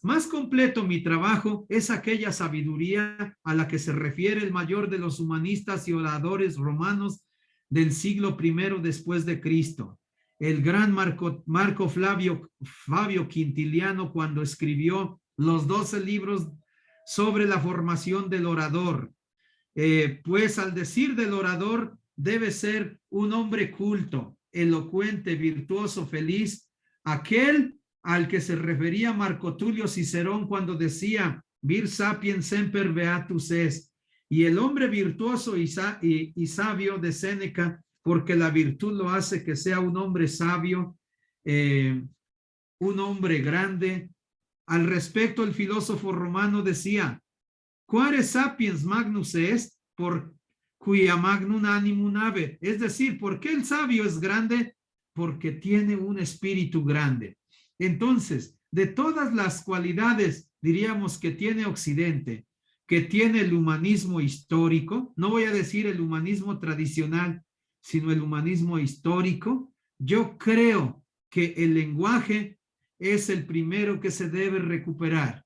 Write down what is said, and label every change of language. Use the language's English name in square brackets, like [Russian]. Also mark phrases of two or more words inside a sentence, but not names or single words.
[Spanish] Más completo mi trabajo es aquella sabiduría a la que se refiere el mayor de los humanistas y oradores romanos del siglo I después de Cristo, el gran Marco Flavio Quintiliano, cuando escribió los 12 libros sobre la formación del orador. Pues al decir del orador, debe ser un hombre culto, elocuente, virtuoso, feliz, aquel al que se refería Marco Tulio Cicerón cuando decía [Latin] vir sapiens semper beatus est, [Spanish] y el hombre virtuoso y sabio de Séneca, porque la virtud lo hace que sea un hombre sabio, un hombre grande. Al respecto, el filósofo romano decía, [Latin] quare sapiens magnus est, por cuia magnum animum habet. [Spanish] Es decir, ¿por qué el sabio es grande? Porque tiene un espíritu grande. Entonces, de todas las cualidades, diríamos, que tiene Occidente, que tiene el humanismo histórico, no voy a decir el humanismo tradicional, sino el humanismo histórico, yo creo que el lenguaje es el primero que se debe recuperar.